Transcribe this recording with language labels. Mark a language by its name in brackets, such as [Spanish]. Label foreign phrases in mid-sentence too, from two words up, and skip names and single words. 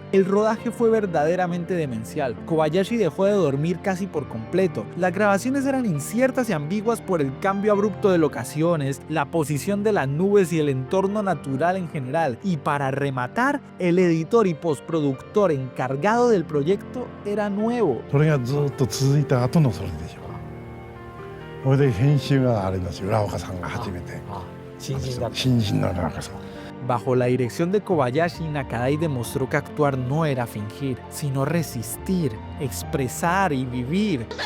[Spanish] El rodaje fue verdaderamente demencial. Kobayashi dejó de dormir casi por completo. Las grabaciones eran inciertas y ambiguas por el cambio abrupto de locaciones, la posición de las nubes y el entorno natural en general. Y para rematar, el editor y postproductor encargado del proyecto era nuevo. [Japanese] それがずっと続いた後のそれでしょう。それで編集があれだし、浦岡さんが初めて新人の浦岡さん。 [Spanish] Bajo la dirección de Kobayashi, Nakadai demostró que actuar no era fingir, sino resistir, expresar y vivir.